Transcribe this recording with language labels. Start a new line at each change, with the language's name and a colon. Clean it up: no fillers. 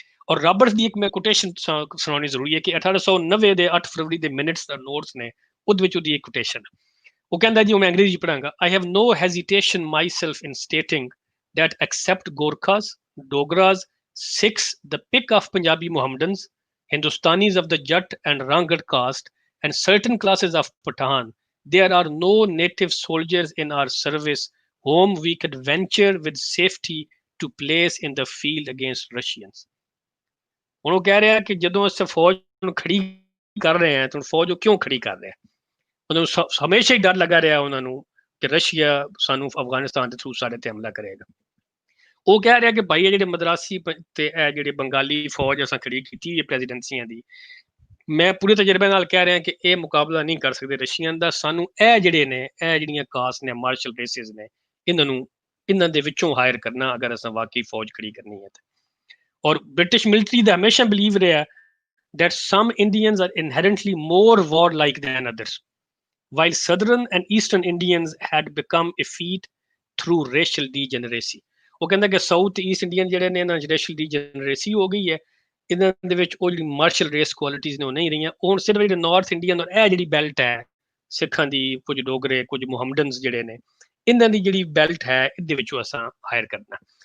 Punjabi: ਔਰ ਰਾਬਰਟਸ ਦੀ ਇੱਕ ਮੈਂ ਕੋਟੇਸ਼ਨ ਸੁਣਾਉਣੀ ਜ਼ਰੂਰੀ ਹੈ ਕਿ 1890 ਦੇ 8 ਫਰਵਰੀ ਦੇ ਮਿੰਟਸ ਦਾ ਨੋਟਸ ਨੇ, ਉਹਦੇ ਵਿੱਚ ਉਹਦੀ ਇੱਕ ਕੋਟੇਸ਼ਨ। ਉਹ ਕਹਿੰਦਾ ਜੀ, ਉਹ ਮੈਂ ਅੰਗਰੇਜ਼ੀ ਪੜਾਂਗਾ।
English: I have no hesitation myself in stating that except Gorkhas, Dogras, Sikhs, the pick of Punjabi Mohammedans, Hindustanis of the Jat and Rangad caste, and certain classes of Pathan, there are no native soldiers in our service whom we could venture with safety to place in the field against Russians.
Punjabi: ਹੁਣ ਉਹ ਕਹਿ ਰਿਹਾ ਕਿ ਜਦੋਂ ਅਸੀਂ ਫੌਜ ਨੂੰ ਖੜੀ ਕਰ ਰਹੇ ਹਾਂ ਤਾਂ ਫੌਜ ਉਹ ਕਿਉਂ ਖੜੀ ਕਰ ਰਿਹਾ? ਉਹਨਾਂ ਨੂੰ ਹਮੇਸ਼ਾ ਹੀ ਡਰ ਲੱਗਾ ਰਿਹਾ ਉਹਨਾਂ ਨੂੰ ਕਿ ਰਸ਼ੀਆ ਸਾਨੂੰ ਅਫਗਾਨਿਸਤਾਨ ਦੇ ਥਰੂ ਸਾਡੇ ਤੇ ਹਮਲਾ ਕਰੇਗਾ। ਉਹ ਕਹਿ ਰਿਹਾ ਕਿ ਭਾਈ ਇਹ ਜਿਹੜੇ ਮਦਰਾਸੀ ਤੇ ਇਹ ਜਿਹੜੇ ਬੰਗਾਲੀ ਫੌਜ ਅਸਾਂ ਖੜੀ ਕੀਤੀ ਹੈ ਪ੍ਰੈਜ਼ੀਡੈਂਸੀਆਂ ਦੀ, ਮੈਂ ਪੂਰੇ ਤਜਰਬੇ ਨਾਲ ਕਹਿ ਰਿਹਾ ਕਿ ਇਹ ਮੁਕਾਬਲਾ ਨਹੀਂ ਕਰ ਸਕਦੇ ਰਸ਼ੀਅਨ ਦਾ। ਸਾਨੂੰ ਇਹ ਜਿਹੜੇ ਨੇ, ਇਹ ਜਿਹੜੀਆਂ ਕਾਸਟ ਨੇ, ਮਾਰਸ਼ਲ ਰੇਸਿਸ ਨੇ, ਇਹਨਾਂ ਦੇ ਵਿੱਚੋਂ ਹਾਇਰ ਕਰਨਾ ਅਗਰ ਅਸਾਂ ਵਾਕਈ ਫੌਜ ਖੜੀ ਕਰਨੀ ਹੈ। ਔਰ ਬ੍ਰਿਟਿਸ਼ ਮਿਲਟਰੀ ਦਾ ਹਮੇਸ਼ਾ ਬਿਲੀਵ ਰਿਹਾ
English: that some Indians are inherently more warlike than others, while southern and eastern Indians had become effete through racial degeneracy.
Punjabi: ਉਹ ਕਹਿੰਦਾ ਕਿ ਸਾਊਥ ਈਸਟ ਇੰਡੀਅਨ ਜਿਹੜੇ ਨੇ, ਇਹਨਾਂ 'ਚ ਰੇਸ਼ਲ ਡੀਜਨਰੇਸੀ ਹੋ ਗਈ ਹੈ, ਇਹਨਾਂ ਦੇ ਵਿੱਚ ਉਹ ਜਿਹੜੀ ਮਾਰਸ਼ਲ ਰੇਸ ਕੁਆਲਿਟੀਜ਼ ਨੇ ਉਹ ਨਹੀਂ ਰਹੀਆਂ। ਹੁਣ ਸਿਰਫ ਜਿਹੜੇ ਨਾਰਥ ਇੰਡੀਅਨ ਔਰ ਇਹ ਜਿਹੜੀ ਬੈਲਟ ਹੈ ਸਿੱਖਾਂ ਦੀ, ਕੁਝ ਡੋਗਰੇ, ਕੁਝ ਮੁਹੰਮਡਨਸ ਜਿਹੜੇ ਨੇ, ਇਹਨਾਂ ਦੀ ਜਿਹੜੀ ਬੈਲਟ ਹੈ ਇਹਦੇ ਵਿੱਚੋਂ ਅਸਾਂ ਹਾਇਰ ਕਰਨਾ।